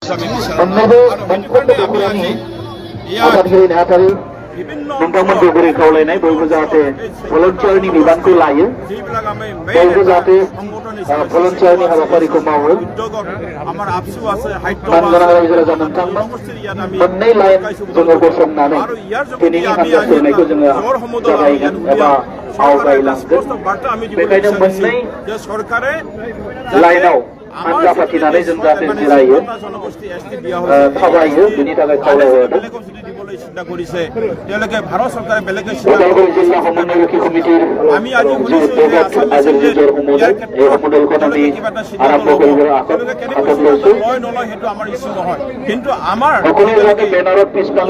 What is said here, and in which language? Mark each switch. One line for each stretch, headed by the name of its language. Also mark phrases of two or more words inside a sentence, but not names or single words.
Assamese: আমি বিচাৰোঁ
Bodo: আৰু नोंथांमोन दगरि खावलायनाय बयबो जाहाथे भलन्टियारनि बिबानखौ लायो बयबो जाहाथे भलन्टियारनि हाबाफारिखौ मावो मानगोनां रायजो राजा नोंथांमोन मोननै लाइन जोङो गसंनानै दिनैनि हान्जा सुरनायखौ जोङो जागायगोन एबा आवगायलांगोन बेखायनो मोननै लाइनाव हान्जा फाथिनानै जों जाहाथे जिरायो थाबायो बिनि थाखाय खावलायहरदों
Assamese: চিন্তা কৰিছে তেওঁলোকে ভাৰত চৰকাৰে বেলেগে জিলা সমন্বয় কমিটিৰ আমি আজি শুনিছো যে আসাম আৰম্ভ কৰিবলৈ লয় নলয় সেইটো আমাৰ ইছ্যু নহয় কিন্তু আমাৰ বেনাৰত পিছফালে